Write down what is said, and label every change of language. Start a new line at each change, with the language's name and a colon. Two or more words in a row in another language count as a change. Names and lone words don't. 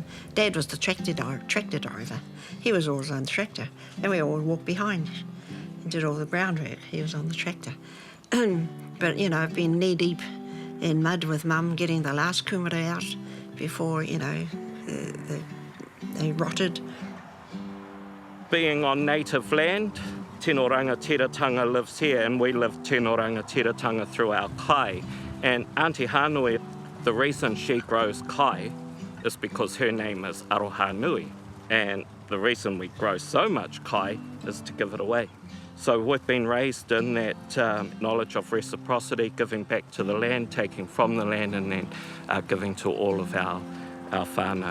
English: Dad was the tractor driver. He was always on the tractor, and we all walked behind and did all the groundwork. He was on the tractor. But, you know, I've been knee-deep in mud with Mum getting the last kūmara out before, you know, they rotted. Being on native land,
Māori: tino rangatiratanga
English: lives here, and we live
Māori: tino rangatiratanga
English: through our kai. And Aunty Hanui, The reason she grows kai is because her name is Aunty Hanui, and the reason we grow so much kai is to give it away. So we've been raised in that knowledge of reciprocity, giving back to the land, taking from the land, and then giving to all of our whānau.